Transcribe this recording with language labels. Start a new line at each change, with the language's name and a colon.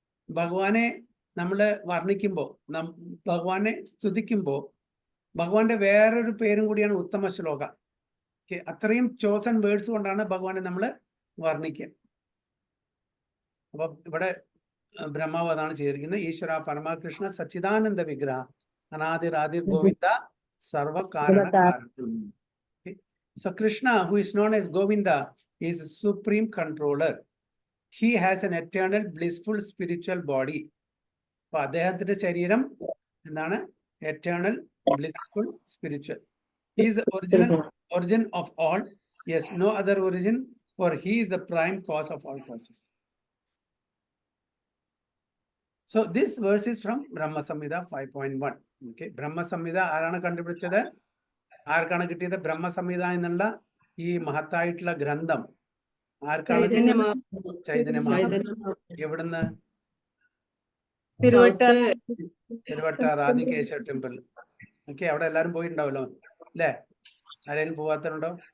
Malayalam: ഭഗവാനെ നമ്മൾ വർണ്ണിക്കുമ്പോൾ, ഭഗവാനെ സ്തുതിക്കുമ്പോൾ ഭഗവാന്റെ വേറൊരു പേരും കൂടിയാണ് ഉത്തമ ശ്ലോക. അത്രയും ചോസൻ വേർഡ്സ് കൊണ്ടാണ് ഭഗവാനെ നമ്മൾ വർണ്ണിക്കുക. അപ്പൊ ഇവിടെ ബ്രഹ്മാവ് അതാണ് ചെയ്തിരിക്കുന്നത്.
Sanskrit: ഈശ്വര പരമകൃഷ്ണ സച്ചിദാനന്ദ വിഗ്രഹ അനാദിർ ആദിർ ഗോവിന്ദ സർവകാരണ കാരണം.
English: So Krishna, who is known as Govinda, is a supreme controller. He has an eternal blissful spiritual body.
Malayalam: അപ്പൊ അദ്ദേഹത്തിന്റെ ശരീരം എന്താണ്?
English: eternal blissful spiritual. He is the origin of all. Yes, no other origin, for he is the prime cause of all causes. So this verse is from Brahma Samhita 5.1. Okay, Brahma Samhita
Malayalam: ആരാണ് കണ്ടുപിടിച്ചത്? ആർക്കാണ് കിട്ടിയത്? ബ്രഹ്മ സംഹിത എന്നുള്ള ഈ മഹത്തായിട്ടുള്ള ഗ്രന്ഥം ആർക്കാണ്? ചൈതന്യ. എവിടുന്ന്? Thiruvattar Adikesava temple. Okay, അവിടെ എല്ലാരും പോയിട്ടുണ്ടാവല്ലോ അല്ലേ? ആരെങ്കിലും പോവാത്തവരുണ്ടോ?